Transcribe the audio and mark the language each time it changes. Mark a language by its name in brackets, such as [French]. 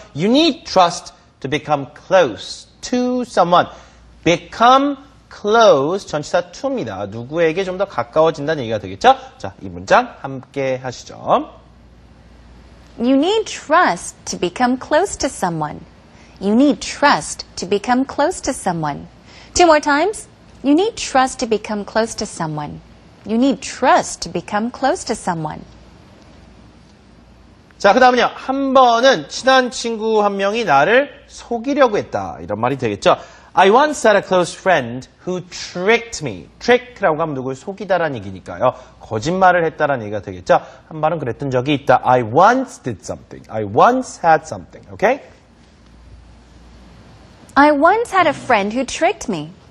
[English] You need trust to become close to someone. become close, [Korean] 전치사 to입니다. 누구에게 좀 더 가까워진다는 얘기가 되겠죠. 자, 이 문장 함께 하시죠. [English] You need trust to become close to someone. You need trust to become close to someone. 2 more times. You need trust to become close to someone. You need trust to become close to someone. [Korean] 자, 그 다음은요. 한 번은 친한 친구 한 명이 나를 속이려고 했다. 이런 말이 되겠죠. [English] I once had a close friend who tricked me. [Korean] trick라고 하면 누굴 속이다라는 얘기니까요. 거짓말을 했다라는 얘기가 되겠죠. 한 번은 그랬던 적이 있다. [English] I once did something. I once had something. Okay? I once had a friend who tricked me.